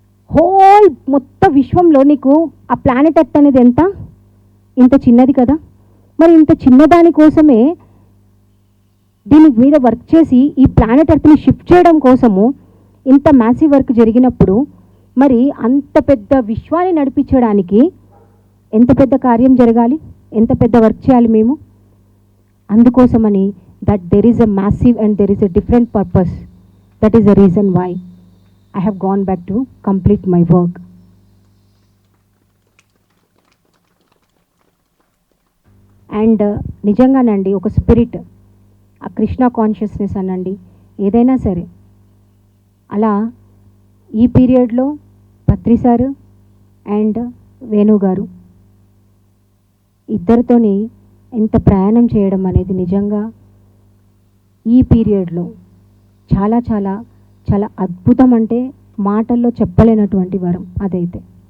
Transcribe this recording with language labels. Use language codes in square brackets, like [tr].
[te] Whole మొత్తం విశ్వంలో నీకు ఆ ప్లానెట్ ఎర్త్ అనేది ఇంత చిన్నది కదా, మరి ఇంత చిన్నదాని కోసమే దీని మీద వర్క్ చేసి ఈ ప్లానెట్ ఎర్త్ని షిఫ్ట్ చేయడం కోసము ఇంత మ్యాసివ్ వర్క్ జరిగినప్పుడు మరి అంత పెద్ద విశ్వాన్ని నడిపించడానికి ఎంత పెద్ద కార్యం జరగాలి, ఎంత పెద్ద వర్క్ చేయాలి మేము. అందుకోసమని [en] that there is a massive and there is a different purpose. That is the reason why I have gone back to complete my work. [te] And నిజంగానండి ఒక స్పిరిట్, ఆ కృష్ణ కాన్షియస్నెస్ అనండి, ఏదైనా సరే అలా ఈ పీరియడ్లో పత్రి సారు అండ్ వేణు గారు ఇద్దరితోని ఎంత ప్రయాణం చేయడం అనేది నిజంగా ఈ పీరియడ్లో చాలా చాలా చాలా అద్భుతం, అంటే మాటల్లో చెప్పలేనటువంటి వరం అదైతే.